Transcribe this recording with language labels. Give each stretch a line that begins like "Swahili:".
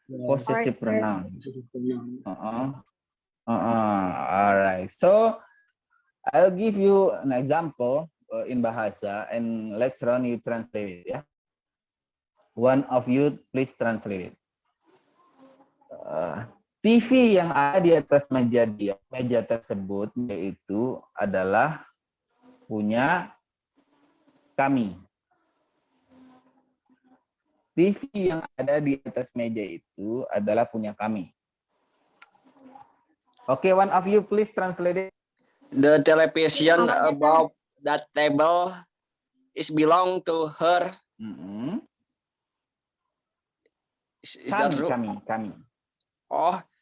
English: Possessive Alright, pronoun. possessive pronoun. All right. So I'll give you an example in bahasa, and later on you translate it. Yeah. One of you please translate it.
Indonesian: TV yang ada di atas meja tersebut yaitu adalah punya kami. TV yang ada di atas meja itu adalah punya kami.
English: Okay, one of you please translate it. The television above that table is belong to her. Is that true?
Indonesian: Kami. Oh,